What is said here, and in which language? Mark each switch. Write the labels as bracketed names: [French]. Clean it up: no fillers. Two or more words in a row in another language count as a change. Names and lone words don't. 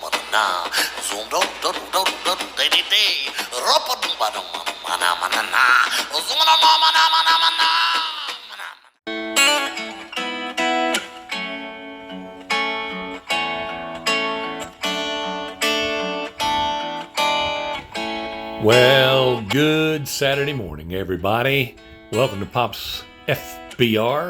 [English] na zoom do do do do de de de ropa dum ba dum mana mana na zoom na mana mana mana. Well, good Saturday morning, everybody. Welcome to Pop's FBR.